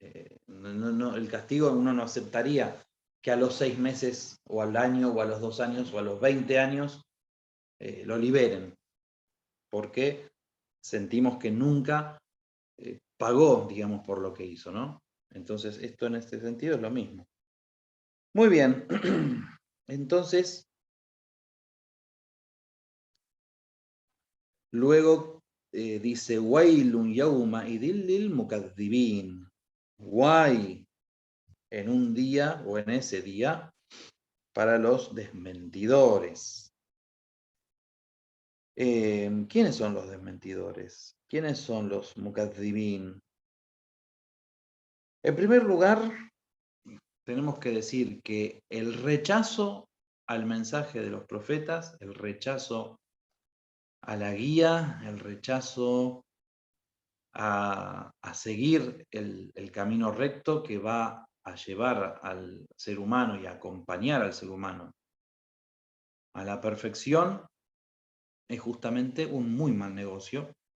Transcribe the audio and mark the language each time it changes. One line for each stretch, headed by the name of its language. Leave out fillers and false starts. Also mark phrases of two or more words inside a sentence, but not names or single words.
Spanish: El castigo uno no aceptaría que a los 6 meses, o al año, o a los 2 años, o a los 20 años, lo liberen, porque sentimos que nunca pagó, digamos, por lo que hizo, ¿no? Entonces, esto en este sentido es lo mismo. Muy bien, entonces, luego dice,
Arabic: ويل يومئذ للمكذبين.
Spanish: Guay en un día o en ese día para los desmentidores. ¿Quiénes son los desmentidores? ¿Quiénes son los mukaththibin? En primer lugar, tenemos que decir que el rechazo al mensaje de los profetas, el rechazo a la guía, el rechazo a seguir el camino recto que va a llevar al ser humano y a acompañar al ser humano a la perfección, es justamente un muy mal negocio.